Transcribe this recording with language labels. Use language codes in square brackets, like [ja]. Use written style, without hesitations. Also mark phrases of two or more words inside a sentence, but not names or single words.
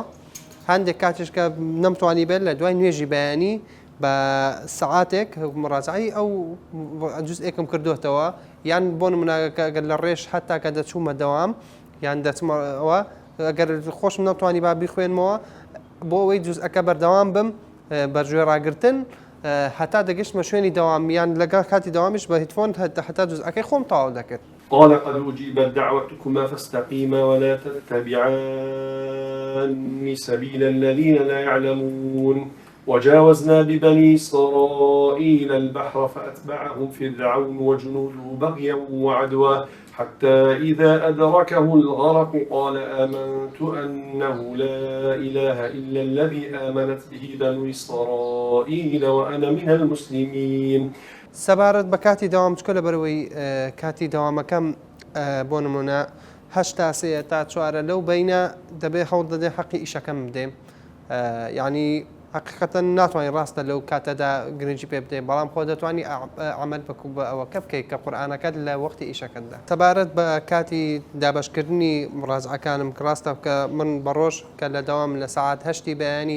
[ckb] هەندێک کاتیش کە نەمتوانی بێت لە دوای نوێژی بەیانی بە سەعاتێک مراجعەی ئەو جوزئێکم کردوتەوە، یان بۆ نمونە لە ڕێژ هەتا کە دەچوومە دەوام یان دەچمەوە ئەگەر خۆشم نەتوانی با بیخوێنمەوە بۆ ئەوەی جوزئەکە بەردەوام بم بەرژێ ڕاگرتن هەتا دەگەشتمە شوێنی دەوام یان لەگەڵ کاتی دەوامیش بە هیدفۆن هەتا جوزئەکەی خۆم تەواو دەکرد. [ar] قال قد أجيبت دعوتكما فاستقيما ولا تتبعان سبيل الذين لا يعلمون وجاوزنا ببني إسرائيل البحر فأتبعهم فرعون وجنوده بغيا وعدوا حتى إذا أدركه الغرق قال آمنت أنه لا إله إلا الذي آمنت به بنو إسرائيل وأنا من المسلمين [ckb] سەبارەت بە کاتی داوام چکە لە بەرەوەی کاتی داوامەکەم بۆ نمونە 8 تا 3 تا 4 لەو بینە دەبێ هەوڵ دەدێ حەقی ئیشەکەم بدەیم یعنی حقیقەتەن ناتوانین ڕاستە لەو کاتەدا گرنگی پێ بدەین بەڵام خۆ دەتوانانی عمل بکو بە ئەوەکە بکەیت کە قورئانەکەت لە وەختی ئیشەکەتدا سەبارەت بە کاتی دابەشکردنی مڕاجعەکانم کە ڕاستە کە من بەڕۆژ کە لە داوام لە سەعات 8 بەیانی